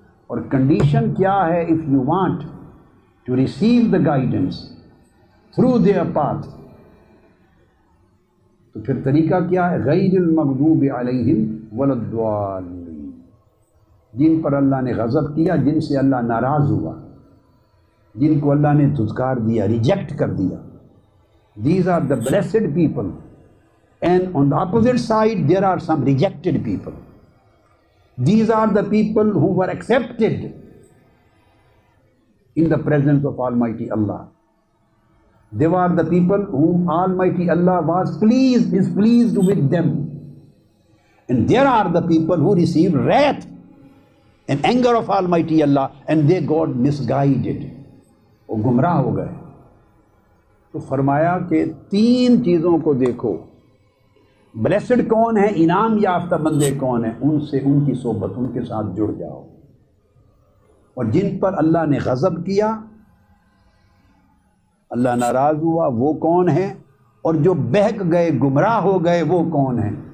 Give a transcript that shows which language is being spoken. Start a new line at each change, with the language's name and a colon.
Urdu: اور کنڈیشن کیا ہے؟
English: if you want to receive the guidance through their path,
Urdu: تو پھر طریقہ کیا ہے؟
Arabic: غیر المغضوب علیہم ولا الضالین،
Urdu: جن پر اللہ نے غضب کیا، جن سے اللہ ناراض ہوا، جن کو اللہ نے دھتکار دیا، ریجیکٹ کر دیا.
English: These are the blessed people. And on the opposite side, there are some rejected people. These are the people who were accepted in the presence of Almighty Allah. They were the people whom Almighty Allah was pleased with them. And there are the people who received wrath and anger of Almighty Allah, and they got misguided.
Urdu: وہ گمراہ ہو گئے. تو فرمایا کہ تین چیزوں کو دیکھو. بلیسڈ کون ہے، انعام یافتہ بندے کون ہیں، ان سے، ان کی صحبت، ان کے ساتھ جڑ جاؤ. اور جن پر اللہ نے غضب کیا، اللہ ناراض ہوا، وہ کون ہیں، اور جو بہک گئے، گمراہ ہو گئے، وہ کون ہیں.